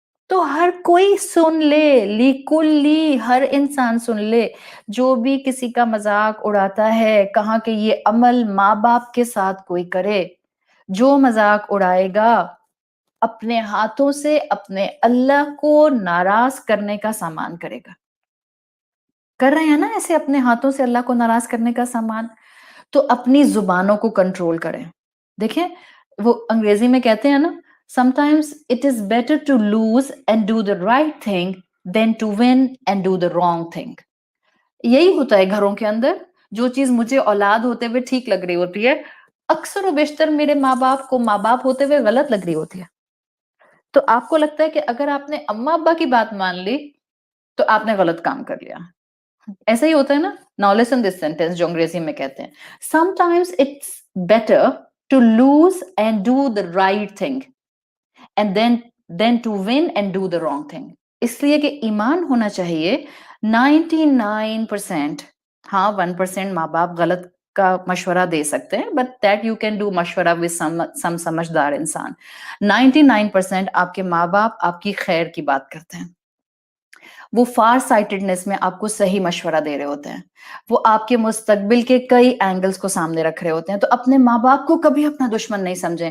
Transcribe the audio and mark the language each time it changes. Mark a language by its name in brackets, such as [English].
[Urdu] تو ہر کوئی سن لے, لیکلی ہر انسان سن لے, جو بھی کسی کا مذاق اڑاتا ہے, کہاں کہ یہ عمل ماں باپ کے ساتھ کوئی کرے, جو مذاق اڑائے گا اپنے ہاتھوں سے اپنے اللہ کو ناراض کرنے کا سامان کرے گا. کر رہے ہیں نا ایسے اپنے ہاتھوں سے اللہ کو ناراض کرنے کا سامان؟ تو اپنی زبانوں کو کنٹرول کریں. دیکھیں وہ انگریزی میں کہتے ہیں نا, [English] sometimes it is better to lose and do the right thing than to win and do the wrong thing. [Urdu] یہی ہوتا ہے گھروں کے اندر, جو چیز مجھے اولاد ہوتے ہوئے ٹھیک لگ رہی ہوتی ہے, اکثر و بیشتر میرے ماں باپ کو ماں باپ ہوتے ہوئے غلط لگ رہی ہوتی ہے. تو آپ کو لگتا ہے کہ اگر آپ نے اماں ابا کی بات مان لی تو آپ نے غلط کام کر لیا. ایسا ہی ہوتا ہے نا. [English] Now listen this sentence [Urdu] جو انگریزی میں کہتے ہیں, [English] sometimes it's better to lose and do the right thing and then to win and do the wrong thing. [Urdu] اس لیے کہ ایمان ہونا چاہیے 99%. ہاں 1% ماں باپ غلط کا مشورہ دے سکتے ہیں, [English] but that you can do [Urdu] مشورہ [English] with some [Urdu] سمجھدار انسان. 99% آپ کے ماں باپ آپ کی خیر کی بات کرتے ہیں, وہ فار سائٹڈنس میں آپ کو صحیح مشورہ دے رہے ہوتے ہیں, وہ آپ کے مستقبل کے کئی اینگلز کو سامنے رکھ رہے ہوتے ہیں. تو اپنے ماں باپ کو کبھی اپنا دشمن نہیں سمجھیں.